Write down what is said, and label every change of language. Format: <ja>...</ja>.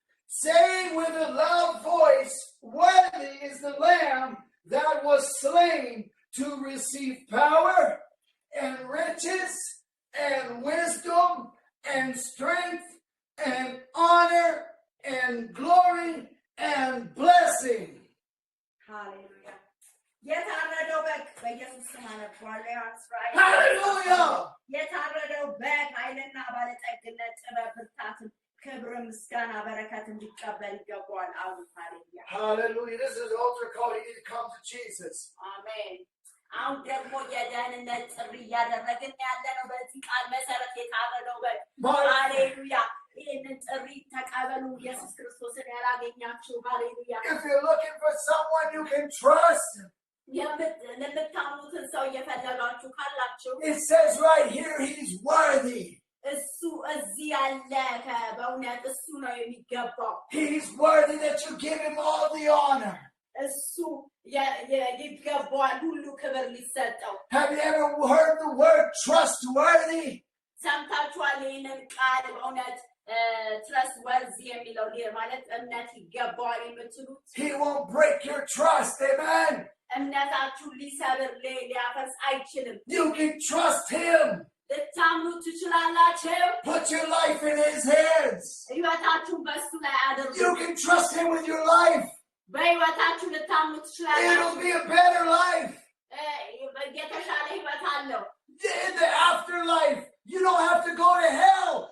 <en>Saying with a loud voice, worthy is the Lamb that was slain to receive power and riches and wisdom and strength and honor and glory and blessing. Hallelujah.</en> <am>የታረደው በግ በኢየሱስ ስም አነባለሁ ዮሐንስ ራእይ</am> <en>Hallelujah.</en> <am>የታረደው በግ ኃይልና ባለጠግነት ጥበብ ብርታት ክብር ምስጋና በረከት እንዲቀበል ይገባዋል አሁን ሃሌሉያ</am> <en>Hallelujah. This is an altar call. You need to come to Jesus.</en> <am>አሜን አሁን ደግሞ የደህንነት ጥሪ እያደረግን ያለነው በዚህ ቃል መሰረት የታረደው በግ ሃሌሉያ ይህንን ጥሪ ተቀበሉ ኢየሱስ ክርስቶስን ያላገኛችሁ ሃሌሉያ</am> <en>If you're looking for someone you can trust,</en> <am>ለምታምኑትን ሰው እየፈለጋችሁ ካላችሁ</am> <en>it says right here, he's worthy.</en> <am>እሱ እዚህ ያለ በእውነት እሱ ነው የሚገባው</am> <en>He's worthy that you give him all the honor.</en> <am>እሱ ይገባዋል ሁሉ ክብር ሊሰጠው</am> <en>Have you ever heard the word trustworthy?</en> <am>ሰምታችኋል ይህንን ቃል በእውነት trustworthy የሚለው ማለት እምነት ይገባዋል የምትሉት</am> <en>He won't break your trust. Amen.</en> <am>እምነታችሁን ሊሰብር ሊያፈርስ አይችልም</am> <en>You can trust him.</en> <am>ልታምኑ ትችላላችሁ</am> <en>Put your life in his hands.</en> <am>ህይወታችሁን በእሱ ላይ አድርጉ</am> <en>You can trust him with your life.</en> <am>በህይወታችሁ ልታምኑ ትችላላችሁ</am> <en>It'll be a better life.</en> <am>የተሻለ ህይወት አለው</am> <en>In the afterlife, you don't have to go to hell.</en>